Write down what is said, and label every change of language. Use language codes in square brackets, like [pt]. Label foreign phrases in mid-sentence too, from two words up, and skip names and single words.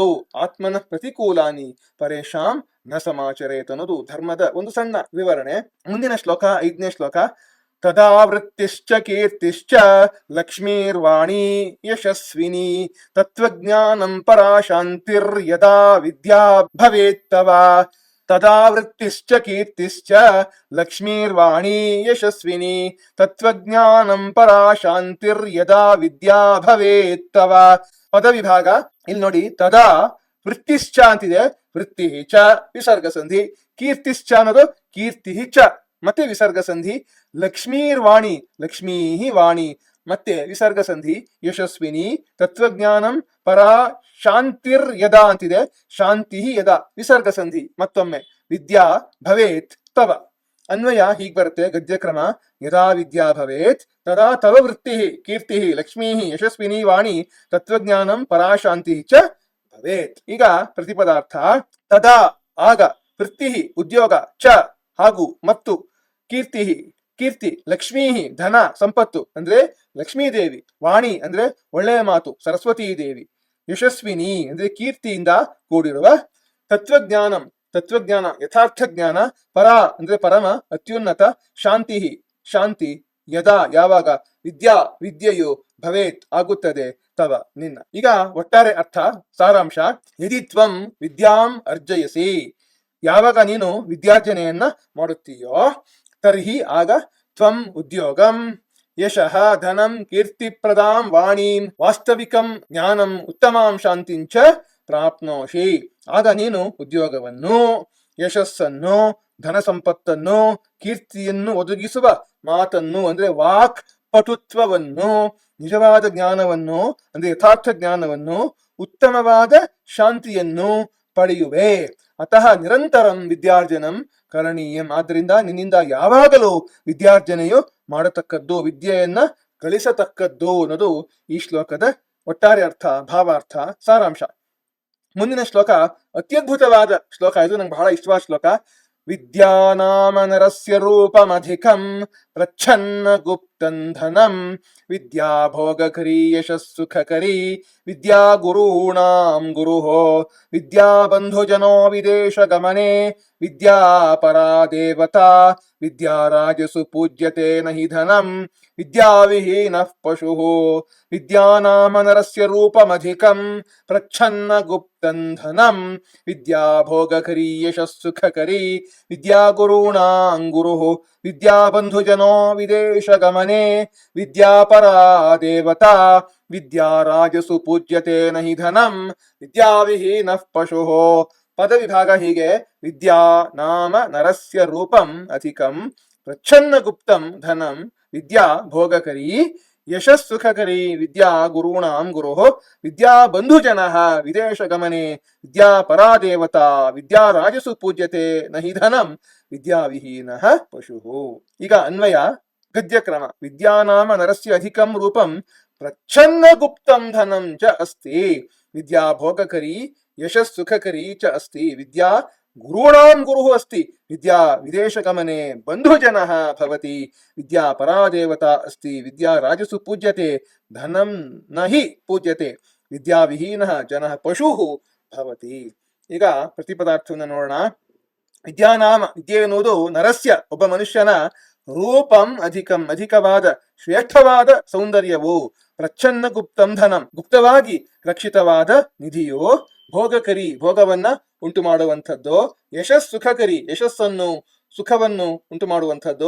[sa] ಆತ್ಮನ ಪ್ರತಿಕೂಲಾನಿ ಪರೇಶಾಂ ನ ಸಮಾಚರೇತ್ [kn] ಅನ್ನೋದು ಧರ್ಮದ ಒಂದು ಸಣ್ಣ ವಿವರಣೆ. ಮುಂದಿನ ಶ್ಲೋಕ 5ನೇ ಶ್ಲೋಕ: [sa] ತದಾ ವೃತ್ತಿಶ್ಚ ಕೀರ್ತಿಶ್ಚ ಲಕ್ಷ್ಮೀರ್ವಾಣಿ ಯಶಸ್ವಿನಿ ತತ್ವಜ್ಞಾನಂ ಪರಾಶಾಂತಿರ್ ಯದಾ ವಿದ್ಯಾ ಭವೇತ್ತವ. ತದಾ ವೃತ್ತಿಶ್ಚ ಕೀರ್ತಿಶ್ಚ ಲಕ್ಷ್ಮೀರ್ವಾಣಿ ಯಶಸ್ವಿನಿ ತತ್ವಜ್ಞಾನಂ ಪರಾಶಾಂತಿರ್ ಯದಾ ವಿದ್ಯಾ ಭವೇತ್ತವ. [kn] ಪದವಿಭಾಗ ಇಲ್ಲಿ ನೋಡಿ. [sa] ತದಾ ವೃತ್ತಿಶ್ಚ [kn] ಅಂತಿದೆ, [sa] ವೃತ್ತಿ ಚ [kn] ವಿಸರ್ಗ ಸಂಧಿ. ಕೀರ್ತಿಶ್ಚ ಅನ್ನೋದು [sa] ಕೀರ್ತಿ ಚ [kn] ಮತ್ತೆ ವಿಸರ್ಗ ಸಂಧಿ. [sa] ಲಕ್ಷ್ಮೀರ್ವಾಣಿ ಲಕ್ಷ್ಮೀ ವಾಣಿ [kn] ಮತ್ತೆ ವಿಸರ್ಗ ಸಂಧಿ. [sa] ಯಶಸ್ವಿನಿ ತತ್ವಜ್ಞಾನಂ ಪರಾ ಶಾಂತಿರ್ ಯದಾ ಅಂತಿದೆ, ಶಾಂತಿ ಯದಾ ವಿಸರ್ಗ ಸಂಧಿ. ಮತ್ತೊಮ್ಮೆ ವಿದ್ಯಾ ಭವೇತ್ ತವ. [kn] ಅನ್ವಯ ಹೀಗ್ ಬರುತ್ತೆ ಗದ್ಯಕ್ರಮ: [sa] ಯದಾ ವಿದ್ಯಾ ಭವೇತ್ ತದಾ ತವ ವೃತ್ತಿ ಕೀರ್ತಿ ಲಕ್ಷ್ಮೀ ಯಶಸ್ವಿನಿ ವಾಣಿ ತತ್ವಜ್ಞಾನಂ ಪರಾಶಾಂತಿ ಚ ಭವೇತ್. [kn] ಈಗ ಪ್ರತಿಪದಾರ್ಥ: ತದಾ ಆಗ, ವೃತ್ತಿ ಉದ್ಯೋಗ, ಚ ಹಾಗೂ ಮತ್ತು, ಕೀರ್ತಿ ಲಕ್ಷ್ಮೀ ಧನ ಸಂಪತ್ತು ಅಂದ್ರೆ ಲಕ್ಷ್ಮೀದೇವಿ, ವಾಣಿ ಅಂದ್ರೆ ಒಳ್ಳೆಯ ಮಾತು ಸರಸ್ವತೀ ದೇವಿ, ಯಶಸ್ವಿನಿ ಅಂದ್ರೆ ಕೀರ್ತಿಯಿಂದ ಕೂಡಿರುವ, ತತ್ವಜ್ಞಾನಂ ತತ್ವಜ್ಞಾನ ಯಥಾರ್ಥ ಜ್ಞಾನ, ಪರ ಅಂದ್ರೆ ಪರಮ, ಅತ್ಯುನ್ನತ, ಶಾಂತಿ ಶಾಂತಿ, ಯದಾ ಯಾವಾಗ, ವಿದ್ಯೆಯು ಭವೇತ್ ಆಗುತ್ತದೆ, ತವ ನಿನ್ನ. ಈಗ ಒಟ್ಟಾರೆ ಅರ್ಥ ಸಾರಾಂಶ, [sa] ಯದಿ ತ್ವಂ ವಿದ್ಯಾಂ ಅರ್ಜಯಸಿ, [kn] ಯಾವಾಗ ನೀನು ವಿದ್ಯಾರ್ಜನೆಯನ್ನ ಮಾಡುತ್ತೀಯೋ, ತರ್ಹಿ ಆಗ, [sa] ತ್ವಂ ಉದ್ಯೋಗಂ, ಯಶಃ ಧನಂ ಕೀರ್ತಿಪ್ರದಾಂ ವಾಣೀಂ ವಾಸ್ತವಿಕಂ ಜ್ಞಾನಂ ಉತ್ತಮಾಂ ಶಾಂತಿಂಚ ಪ್ರಾಪ್ನೋಷಿ, [kn] ಆಗ ನೀನು ಉದ್ಯೋಗವನ್ನು, ಯಶಸ್ಸನ್ನು, ಧನ ಸಂಪತ್ತನ್ನು, ಕೀರ್ತಿಯನ್ನು ಒದಗಿಸುವ ಮಾತನ್ನು ಅಂದ್ರೆ ವಾಕ್ ಪಟುತ್ವವನ್ನು, ನಿಜವಾದ ಜ್ಞಾನವನ್ನು ಅಂದ್ರೆ ಯಥಾರ್ಥ ಜ್ಞಾನವನ್ನು, ಉತ್ತಮವಾದ ಶಾಂತಿಯನ್ನು ಪಡೆಯುವೆ. [sa] ಅತಃ ನಿರಂತರಂ ವಿದ್ಯಾರ್ಜನಂ ಕರಣೀಯಂ, [kn] ಆದ್ದರಿಂದ ನಿನ್ನಿಂದ ಯಾವಾಗಲೂ ವಿದ್ಯಾರ್ಜನೆಯು ಮಾಡತಕ್ಕದ್ದು, ವಿದ್ಯೆಯನ್ನ ಗಳಿಸತಕ್ಕದ್ದು ಅನ್ನೋದು ಈ ಶ್ಲೋಕದ ಒಟ್ಟಾರೆ ಅರ್ಥ, ಭಾವಾರ್ಥ, ಸಾರಾಂಶ. ಮುಂದಿನ ಶ್ಲೋಕ ಅತ್ಯದ್ಭುತವಾದ ಶ್ಲೋಕ, ಇದು ನಂಗೆ ಬಹಳ ಇಷ್ಟವಾದ ಶ್ಲೋಕ. [sa] ವಿದ್ಯಾನಾಮ ನರಸ್ಯ ರೂಪಮಧಿಕಂ ಪ್ರಚ್ಛನ್ನ ಗುಪ್ತಂ ಧನಂ ವಿದ್ಯಾ ಭೋಗಕರಿ ಯಶಸ್ಸುಖಕರಿ ವಿದ್ಯಾ ಗುರುಣಾಂ ಗುರುಹೋ ವಿದ್ಯಾ ಬಂಧುಜನೋ ವಿದೇಶ ಗಮನೆ ವಿದ್ಯಾ ಪರಾ ದೇವತಾ ವಿದ್ಯಾ ರಾಜಸು ಪೂಜ್ಯತೆ ನಹಿ ಧನಂ ವಿದ್ಯಾ ವಿಹೀನಃ ಪಶುಃ ವಿದ್ಯಾನಾಮ ನರಸ್ಯ ರೂಪಮಧಿಕಂ ಪ್ರಚ್ಛನ್ನ ಗುಪ್ತಂ ಧನಂ ವಿದ್ಯಾ ಭೋಗಕರಿ ಯಶಸ್ಸುಖಕರಿ ವಿದ್ಯಾ ಗುರುಣಾಂ ಗುರುಃ ವಿದ್ಯಾ ಬಂಧುಜನೋ ವಿದೇಶ ಗಮನೆ ವಿದ್ಯಾ ಪರಾ ದೇವತಾ ವಿದ್ಯಾ ರಾಜಸು ಪೂಜ್ಯತೆ ನಹಿ ಧನಂ ವಿದ್ಯಾ ವಿಹೀನಃ ಪಶುಃ. [kn] ಪದ ವಿಭಾಗ ಹೀಗೆ: [sa] ವಿದ್ಯಾ ನಾಮ ನರಸ್ಯ ರೂಪಂ ಅಧಿಕಂ ಪ್ರಚ್ಛನ್ನ ಗುಪ್ತಂ ಧನಂ ವಿದ್ಯಾ ಭೋಗಕರಿ ಯಶಸ್ಸುಖಕರಿ ವಿದ್ಯಾ ಗುರುಣಾಂ ಗುರುಃ ವಿದ್ಯಾ ಬಂಧುಜನಃ ವಿದೇಶ ಗಮನೆ ವಿದ್ಯಾ ಪರಾ ದೇವತಾ ವಿದ್ಯಾ ರಾಜಸು ಪೂಜ್ಯತೆ ನಹಿ ಧನಂ ವಿದ್ಯಾ ವಿಹೀನಃ ಪಶುಃ. [kn] ಈಗ ಅನ್ವಯ ಗದ್ಯಕ್ರಮ. [sa] ವಿದ್ಯಾನಾಮ ನರಸ್ಯ ಅಧಿಕಂ ರೂಪಂ ಪ್ರಚ್ಛನ್ನ ಗುಪ್ತಂ ಧನಂ ಚ ಅಸ್ತಿ ವಿದ್ಯಾ ಭೋಗಕರಿ ಯಶಸ್ಸುಖಕರಿ ಚ ಅಸ್ತಿ ವಿದ್ಯಾ ಗುರುಣಾಂ ಗುರುಃ ಅಸ್ತಿ ವಿದ್ಯಾ ವಿದೇಶ ಗಮನೆ ಬಂಧುಜನಃ ಭವತಿ ವಿದ್ಯಾ ಪರಾ ದೇವತಾ ಅಸ್ತಿ ವಿದ್ಯಾ ರಾಜಸು ಪೂಜ್ಯತೆ ಧನಂ ನಹಿ ಪೂಜ್ಯತೆ ವಿದ್ಯಾ ವಿಹೀನಃ ಜನಃ ಪಶುಃ ಭವತಿ. [kn] ಈಗ ಪ್ರತಿಪದಾರ್ಥವನ್ನು ನೋಡೋಣ. ವಿದ್ಯಾನಾಮ, ವಿದ್ಯೆ ಎನ್ನುವುದು ನರಸ್ಯ ಒಬ್ಬ ಮನುಷ್ಯನ [sa] ರೂಪಂ ಅಧಿಕಂ [kn] ಅಧಿಕವಾದ ಶ್ರೇಷ್ಠವಾದ ಸೌಂದರ್ಯವು, [sa] ಪ್ರಚ್ಛನ್ನ ಗುಪ್ತಂ ಧನಂ [kn] ಗುಪ್ತವಾಗಿ ರಕ್ಷಿತವಾದ ನಿಧಿಯು, ಭೋಗಕರಿ ಭೋಗವನ್ನ ಉಂಟು ಮಾಡುವಂಥದ್ದು, ಯಶಸ್ಸುಖಕರಿ ಯಶಸ್ಸನ್ನು ಸುಖವನ್ನು ಉಂಟು ಮಾಡುವಂಥದ್ದು,